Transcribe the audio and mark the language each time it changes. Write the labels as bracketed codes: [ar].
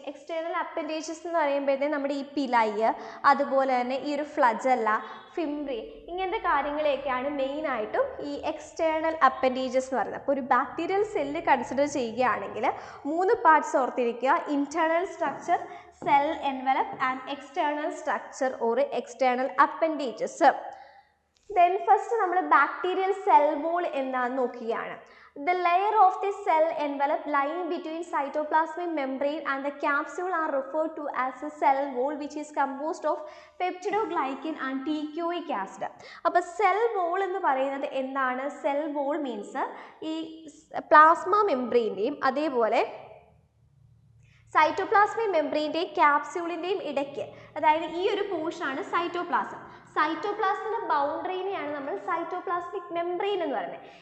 [ml] External appendages എന്ന് പറയുമ്പോഴത്തേക്കും നമ്മുടെ ഈ പിലായി, അതുപോലെ തന്നെ ഈ ഒരു ഫ്ലജല്ല, ഫിംബ്രി, ഇങ്ങനത്തെ കാര്യങ്ങളെയൊക്കെയാണ് മെയിനായിട്ടും ഈ എക്സ്റ്റേണൽ അപ്പൻഡേജസ് എന്ന് പറയുന്നത്. അപ്പോൾ ഒരു ബാക്ടീരിയൽ സെല്ല് കൺസിഡർ ചെയ്യുകയാണെങ്കിൽ 3 പാർട്സ് ഓർത്തിരിക്കുക: internal structure, cell envelope and external structure or external appendages. Then first നമ്മൾ ബാക്ടീരിയൽ സെൽ വോൾ എന്താണെന്ന് നോക്കുകയാണ്. [en] The layer of the cell envelope lying between cytoplasmic membrane and the capsule are referred to as a cell wall, which is composed of peptidoglycan and teichoic acid. [ml] അപ്പോൾ cell wall എന്ന് പറയുന്നത് എന്താണ്? Cell wall means ഈ plasma മെംബ്രെയിൻ്റെയും അതേപോലെ cytoplasmic മെംബ്രെയിൻ്റെയും ക്യാപ്സ്യൂളിൻ്റെയും ഇടയ്ക്ക്, അതായത് ഈ ഒരു പോർഷനാണ് സൈറ്റോപ്ലാസം. സൈറ്റോപ്ലാസത്തിന്റെ ബൗണ്ടറിനെയാണ് നമ്മൾ സൈറ്റോപ്ലാസ്മിക് മെംബ്രെയിൻ എന്ന് പറയുന്നത്.